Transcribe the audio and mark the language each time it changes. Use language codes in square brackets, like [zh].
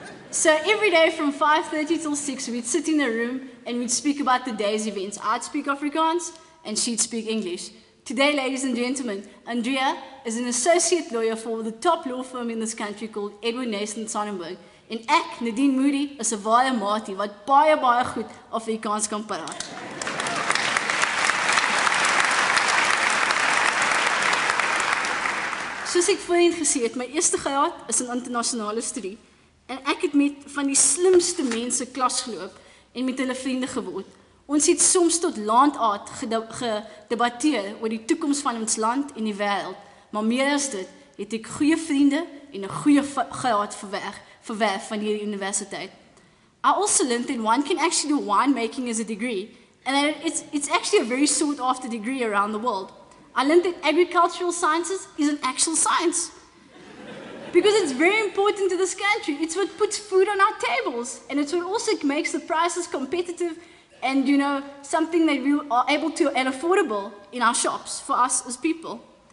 [en] So every day from 5:30 till 6, we'd sit in a room and we'd speak about the day's events. I'd speak Afrikaans and she'd speak English. Today, ladies and gentlemen, Andrea is an associate lawyer for the top law firm in this country called Edwin Nason Sonnenberg. [af] En ek, Nadine Moodie, is 'n ware maatie wat baie goed Afrikaans kan praat. Soos ek voorheen gesê het, my eerste graad is in internasionale studie. En ek het met van die slimste mense klas geloop en met hulle vriende geword. Ons het soms tot laat gedebatteer oor die toekoms van ons land en die wêreld. Maar meer as dit, het ek goeie vriende en 'n goeie graad verwerf van die universiteit. [en] I also learned that one can actually do winemaking as a degree, and that it's actually a very sought after degree around the world. I learned that agricultural sciences is an actual science. Because it's very important to this country. It's what puts food on our tables. And it's what also makes the prices competitive and, you know, something that we are able to and affordable in our shops for us as people.